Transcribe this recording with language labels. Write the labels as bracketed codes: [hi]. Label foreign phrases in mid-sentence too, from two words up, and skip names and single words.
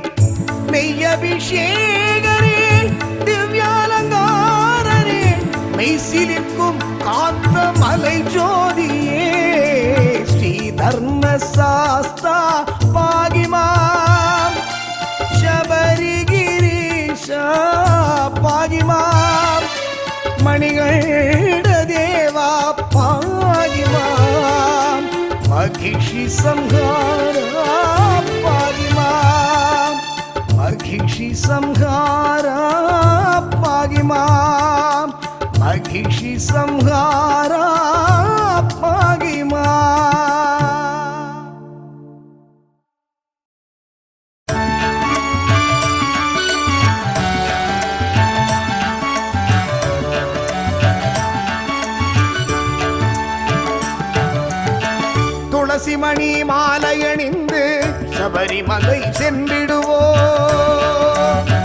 [ta] மெய்யபிஷேகரே திவ்யாலங்காரனே மெய்சிலிர்க்கும் காத்த மலை ஜோதியே ஸ்ரீ தர்ம சாஸ்தா [sa] पाहि मां शबरिगिरीशा पाहि मां मणिकण्ठ देवा पाहि मां महिषी संहारा पाहि मां महिषी संहारा पाहि मां महिषी संहारा पाहि मां [ta] துளசி மணி மாலையணிந்து சபரிமலை சென்றிடுவோம்